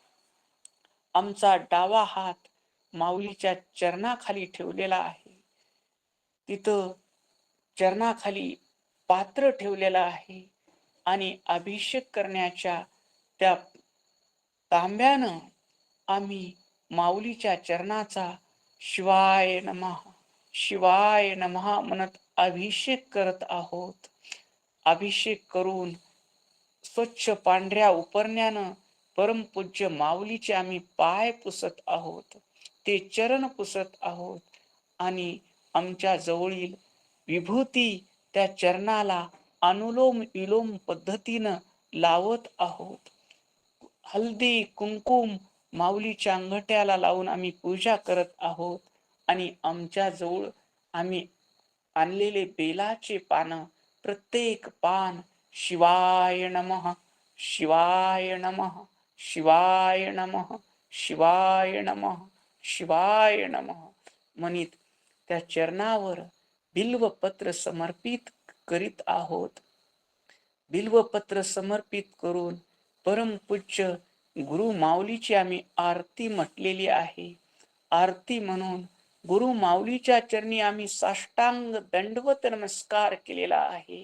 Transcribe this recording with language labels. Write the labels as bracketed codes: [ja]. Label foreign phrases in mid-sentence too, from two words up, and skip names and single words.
[mr] आमचा डावा हात माऊलीच्या चरणाखाली ठेवलेला आहे. तिथं चरणाखाली पात्र ठेवलेलं आहे आणि अभिषेक करण्याच्या त्या तांब्यानं आम्ही माऊलीच्या चरणाचा [sa] शिवाय नमः शिवाय नमः [mr] म्हणत अभिषेक करत आहोत. अभिषेक करून स्वच्छ पांढऱ्या उपरण्यानं परमपूज्य माऊलीचे आम्ही पाय पुसत आहोत, ते चरण पुसत आहोत आणि आमच्या जवळील विभूती त्या चरणाला अनुलोम विलोम पद्धतीनं लावत आहोत. हल्दी कुंकुम माऊलीच्या अंगठ्याला लावून आम्ही पूजा करत आहोत आणि आमच्या जवळ आम्ही आणलेले बेलाचे पानं प्रत्येक पान [sa] शिवाय नमः शिवाय नमः शिवाय नमः शिवाय नमः शिवाय नमः [mr] म्हणित त्या चरणावर बिल्वपत्र समर्पित करीत आहोत. बिल्वपत्र समर्पित करून परमपूज्य गुरु माऊलीची आम्ही आरती म्हटलेली आहे. आरती म्हणून गुरु माऊलीच्या चरणी आम्ही साष्टांग दंडवत नमस्कार केलेला आहे.